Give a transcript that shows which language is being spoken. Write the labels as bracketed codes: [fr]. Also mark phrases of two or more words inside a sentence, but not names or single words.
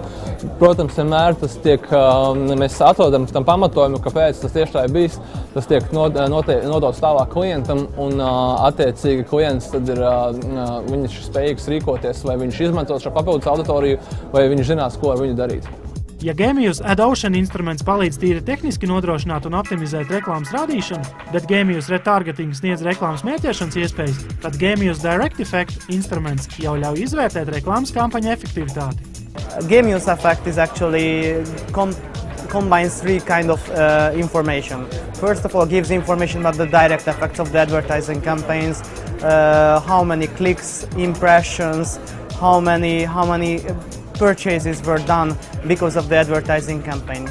[lv] Protams, vienmēr tas tiek, mēs atrodam tam pamatojumu, kāpēc tas tieši tā ir bijis, tas tiek nodots tālāk klientam, un attiecīgi klients tad ir, viņš spējīgs rīkoties, vai viņš izmantos šo papildus auditoriju, vai viņš zinās, ko ar viņu darīt. Ja Gamius AdOcean instruments palīdz tīri tehniski nodrošināt un optimizēt reklāmas rādīšanu, bet Gamius Retargeting sniedz reklāmas mērķēšanas iespējas, tad Gamius Direct Effect instruments jau ļauj izvērtēt reklāmas kampaņu efektivitāti. [en] Gamius Effect is actually combines three kind of information. First of all, gives information about the direct effects of the advertising campaigns, how many clicks, impressions, how many purchases were done because of the advertising campaign.